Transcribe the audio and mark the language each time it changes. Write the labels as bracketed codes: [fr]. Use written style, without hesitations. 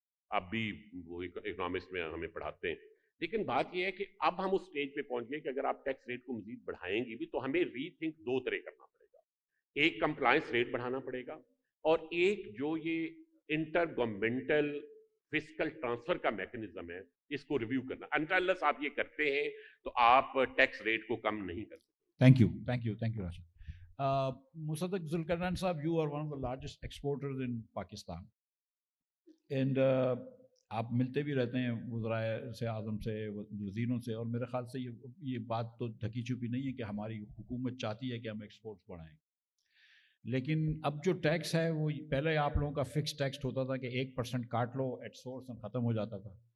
[ur] اب بھی وہ اکنامکس میں ہمیں پڑھاتے ہیں. لیکن بات یہ ہے کہ اب ہم اس سٹیج پہ پہنچ گئے کہ اگر آپ ٹیکس ریٹ کو مزید بڑھائیں گے بھی تو ہمیں ری تھنک 2 طرح کرنا پڑے گا. ایک کمپلائنس ریٹ بڑھانا پڑے گا، اور ایک جو یہ انٹر گورنمنٹل فسکل ٹرانسفر کا میکنزم ہے اس کو ریویو کرنا. انٹرلس آپ یہ کرتے ہیں تو آپ ٹیکس ریٹ کو کم نہیں کر سکتے. Thank you Rashid. [en] Musaddiq Zulkarnain Saab, you are one of the largest exporters in Pakistan. [ur] And آپ ملتے بھی رہتے ہیں وزرائے سے اعظم سے، وزیروں سے، اور میرے خیال سے یہ بات تو ڈھکی چھپی نہیں ہے کہ ہماری حکومت چاہتی ہے کہ ہم ایکسپورٹس بڑھائیں. لیکن اب جو ٹیکس ہے وہ پہلے آپ لوگوں کا فکس ٹیکس ہوتا تھا کہ 1% کاٹ لو ایٹ سورس اور ختم ہو جاتا تھا.